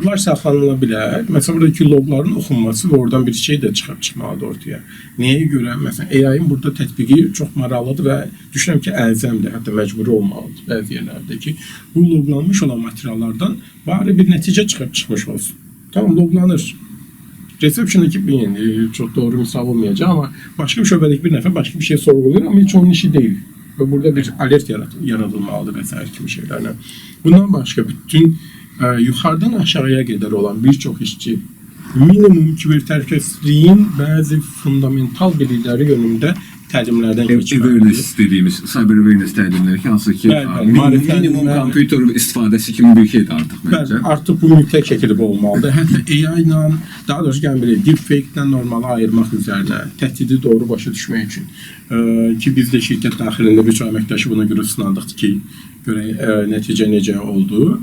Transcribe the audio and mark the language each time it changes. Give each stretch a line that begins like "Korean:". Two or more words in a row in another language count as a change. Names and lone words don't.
Azerbaijani: loqlar saxlanıla bilər. Məsələn, buradakı loqların oxunması və oradan bir şey də çıxmalıdır ortaya. Nəyə görə? Məsələn, AI-in burada tətbiqi çox maraqlıdır və düşünürəm ki, əlzəmdir, hətta məcburi olmalıdır bəzi yerlərdə ki, bu loqlanmış olan materiallardan bari bir nəticə çıxmış olsun. Tamam, loqlanır.
Turkish: Reception'dakı çok doğru misal olmayacak ama başka bir şöbedeki bir nəfər başka bir şey sorguluyor ama hiç onun işi değil. Ve burada bir alert yaratılmalıdır vesaire kimi şeylerle. Bundan başka bütün yukarıdan aşağıya kadar olan birçok işçi
Azerbaijani: minimum kibertəhlükəsizliyin bəzi fundamental bilikləri yönündə təlimlərdən keçməlidir. Awareness dediğimiz
English: cyber awareness
Azerbaijani: təlimləri ki, hansı ki Bəli, minimum kompüter istifadəsi kimi bir şeydir artıq məncə. Bəli, artıq bu mütləq şəkildə bu olmalıdır. Hətta AI ilə, daha doğrusu gəlin belə, deepfake-dən normalı ayırmaq üzərinə, təhdidi doğru başa düşmək üçün ki, biz də şirkət daxilində bir çox əməkdaşı buna görə sınadıq ki, görək nəticə necə oldu.